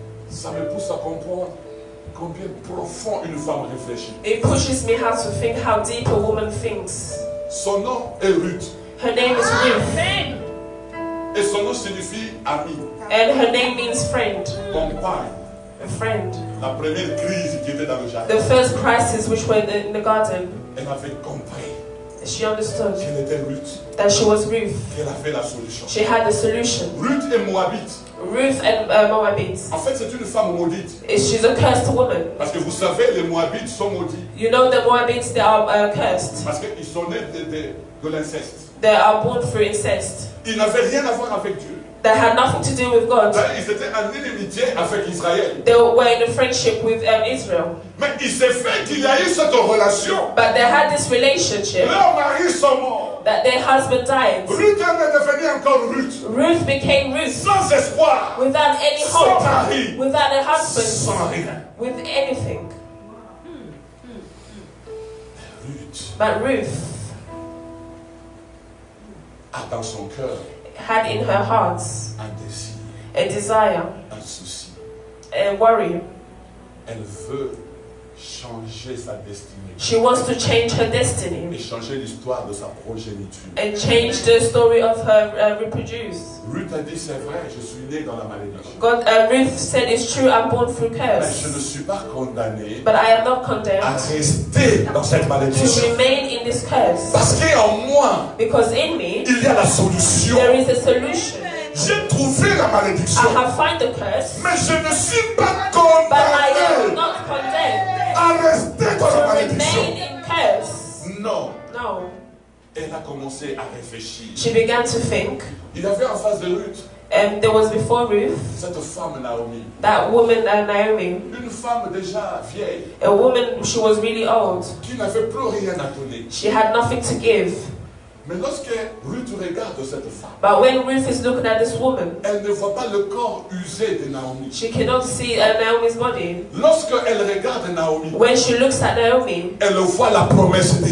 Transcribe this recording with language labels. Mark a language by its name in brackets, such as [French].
[French] Ça me pousse à comprendre combien profond une femme réfléchit. [English] It pushes me how to think how deep a woman thinks. [French] Son nom est Ruth. [English] Her name is Ruth, [French] Et son nom signifie ami, [English] and her name means friend. [French] compagne. [English] A friend. [French] La première crise qui était dans le jardin, [English] The first crisis which were in the garden, [French] elle avait compris [English] she understood [French] qu'elle était Ruth, [English] that she was Ruth. [French] qu'elle avait la solution. [English] She had the solution. [French] Ruth est moabite. [English] Ruth and Moabites. [French] En fait, c'est une femme maudite. [English] She's a cursed woman. [French] Parce que vous savez, les Moabites sont maudits. [English] You know the Moabites, they are cursed. [French] Parce qu'ils sont nés de l'inceste. [English] They are born through incest. [French] Ils n'avaient rien à voir avec Dieu. [English] They had nothing to do with God. [French] Ils étaient en inimitié avec Israël. [English] They were in a friendship with Israel. [French] Mais il s'est fait qu'il y a eu cette relation. [English] But they had this relationship [French] Leurs maris sont morts. [English] that their husband died. [French] Ruth est devenue encore Ruth. [English] Ruth became Ruth [French] Sans espoir. [English] without any [French] Sans [English] hope, [French] mari. [English] without a husband, [French] Sans rien. [English] with anything. [French] Ruth [English] But Ruth [French] a dans son cœur [English] had in her heart [French] un désir, [English] a desire, [French] un souci. [English] a worry. [French] Elle veut changer sa destinée. [English] She wants to change her destiny [French] Et changer l'histoire de sa progéniture. [English] and change the story of her reproduce. [French] Ruth a dit, c'est vrai, je suis né dans la malédiction. [English] God, Ruth said, "It's true. I'm born through [French] Mais je ne [English] curse, [French] suis pas condamné [English] but I am not [French] à [English] condemned [French] rester dans cette [English] to [French] malédiction. [English] remain in this curse, [French] Parce qu'en moi, [English] because in me [French] il y a la solution. [English] there is a solution. [French] J'ai trouvé la [English] I [French] malédiction. [English] have found the curse, [French] Mais je ne suis pas [English] but I am [French] condamné [English] not condemned [French] à rester dans la [English] to [French] malédiction. [English] remain in curse." [French] Non. [English] No, [French] Elle a commencé à réfléchir. [English] she began to think. [French] Il y avait en face de Ruth [English] There was before Ruth [French] cette femme Naomi. [English] that woman Naomi, [French] Une femme déjà vieille [English] a woman. She was really old. [French] qui n'avait plus rien à donner. [English] She had nothing to give. [French] Mais lorsque Ruth regarde cette femme, [English] But when Ruth is looking at this woman, [French] elle ne voit pas le corps usé de Naomi. [English] she cannot see Naomi's body. [French] Lorsque elle regarde Naomi, [English] When she looks at Naomi, [French] elle voit la promesse de